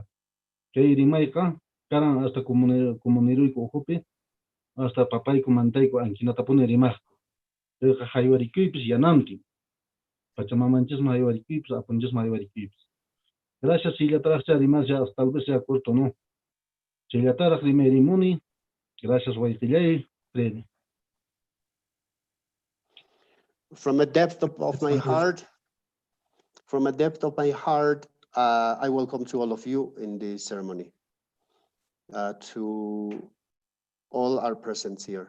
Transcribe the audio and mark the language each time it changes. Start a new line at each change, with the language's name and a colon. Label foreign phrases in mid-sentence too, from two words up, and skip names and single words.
Quechua: Kay rimayqa karan hasta comuniruyku uhupi, hasta papayku mantayku ankinatapuni rimaqku. Chayqa haywarikuypis yanantin. Pachamanchisman haywarikuypis, apunchisman haywarikuypis. Gracias, sillataraqcha rimasya,
Spanish: tal vez sea corto, ¿no?
Quechua: Sillataraq rimay rimuni. Gracias, wayqillay, Freddy.
English: From the depth of my heart, I welcome to all of you in this ceremony, to all our presence here.